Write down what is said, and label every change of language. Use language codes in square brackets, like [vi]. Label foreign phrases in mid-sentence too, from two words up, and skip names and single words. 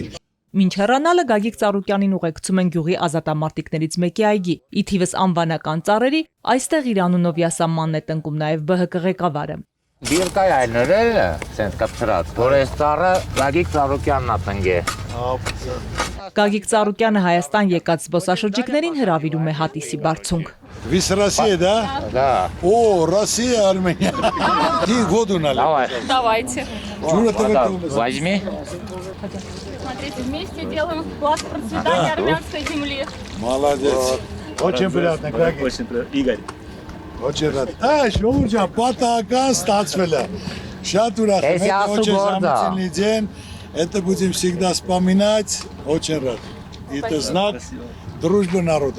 [hy] Մինչ հեռանալը Գագիկ Ծառուկյանին ուղեկցում են գյուղի ազատամարտիկներից մեկի այգի։ Ի թիվս անվանական ծառերի, այստեղ իր անունով յասամանն է տնկում նաև ԲՀԿ ղեկավարը։ Բիրկայ այլներելը, սենց կապցրած, որ այս ծառը Գագիկ Ծառուկյանն է տնկե։ Գագիկ Ծառուկյանը Հայաստան եկած զբոսաշրջիկներին հրավիրում է հատիսի բարձունք։ [ru] Вы с России, да? Да. О, Россия, Армения. Ты воду налей. Давайте. Возьми. Смотрите, вместе делаем вклад в процветание армянской земли. Молодец. Очень приятно, Гагик. Очень приятно. Игорь. Очень рад. [hy] Շուրջա, պատահական ստացվել է։ Շատ ուրախ եմ, [ru] это очень замечательный день. Это будем всегда вспоминать. Очень рад. Это знак дружбы народов.